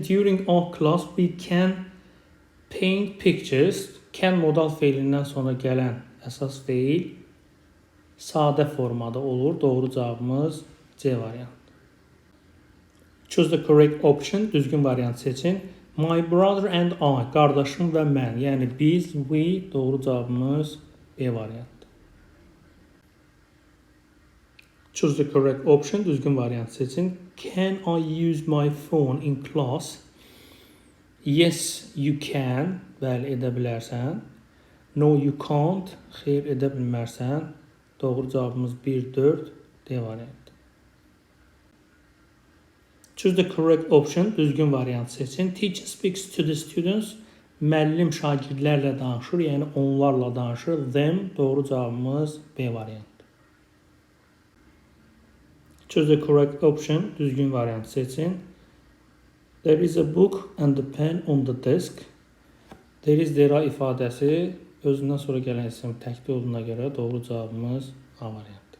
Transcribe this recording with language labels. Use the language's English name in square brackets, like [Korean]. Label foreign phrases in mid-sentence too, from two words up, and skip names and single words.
[English] During our class we can paint pictures. [Azerbaijani] Can modal feilindən sonra gələn əsas feil sadə formada olur. Doğru cavabımız C variantı. [English] Choose the correct option. [Azerbaijani] Düzgün variant seçin. [English] My brother and I. [Azerbaijani] Qardaşım və mən. Yəni biz, we. Doğru cavabımız B variantı. [English] Choose the correct option. [Azerbaijani] Düzgün variant seçin. [English] Can I use my phone in class? Yes, you can. [Azerbaijani] Bəli, edə bilərsən. [English] No, you can't. [Azerbaijani] Xeyr, edə bilmərsən. Doğru cavabımız 1-4 D variantı. [English] Choose the correct option. [Azerbaijani] Düzgün variant seçin. [English] Teacher speaks to the students. [Azerbaijani] Müəllim şagirdlərlə danışır, yəni onlarla danışır. Them. Doğru cavabımız B variantı. [English] Choose the correct option. [Azerbaijani] Düzgün variant seçin. [English] There is a book and a pen on the desk. There is [Azerbaijani] there ifadəsi özündən sonra gələn isim təkli olduğuna görə doğru cavabımız A variantı.